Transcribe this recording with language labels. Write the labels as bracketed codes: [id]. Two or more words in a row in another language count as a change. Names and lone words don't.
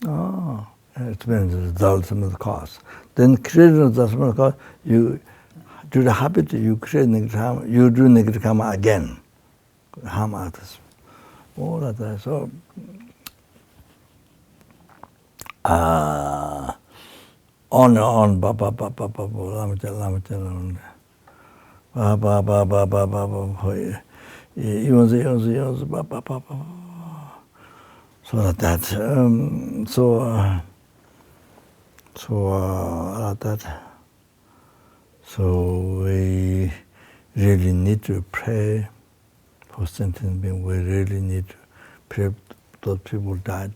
[en] Oh, it means the ultimate cause. Then creating the ultimate cause, you do the habit, you create negative karma, you do negative karma again, harm others. All of that. So, on and on, ba ba ba ba ba ba, lama chala, ba ba ba ba ba ba ba, yonzi, ba ba ba ba. So like that. So we really need to pray for sentient beings. We really need to pray those people died.